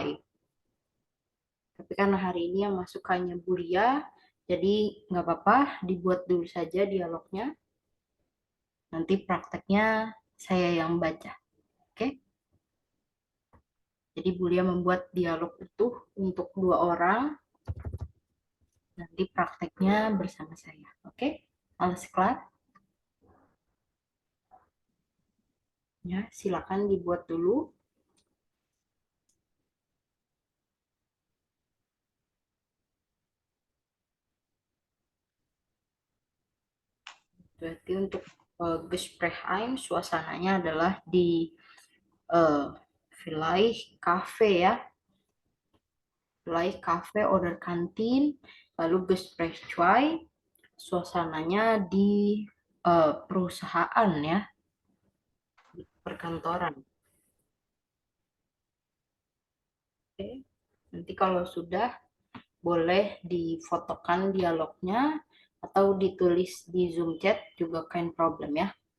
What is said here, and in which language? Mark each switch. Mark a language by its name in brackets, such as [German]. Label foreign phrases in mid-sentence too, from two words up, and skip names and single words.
[Indonesian] Tapi karena hari ini yang masuk hanya Bulia, jadi nggak apa-apa, dibuat dulu saja dialognya. Nanti prakteknya saya yang baca. Oke? Jadi Bulia membuat dialog utuh untuk 2 orang. Nanti prakteknya bersama saya. Oke? [German] Alles klar? [Indonesian] Ya, silakan dibuat dulu. Berarti untuk Gespräch 1 suasananya adalah di uh, [German] Vielleicht Cafe [Indonesian] ya. [German] Vielleicht Cafe oder Kantin. [Indonesian] Lalu Gespräch 2 suasananya di perusahaan ya, di perkantoran. Oke. Nanti kalau sudah boleh difotokan dialognya atau ditulis di Zoom chat juga [German] kain problem [Indonesian] ya.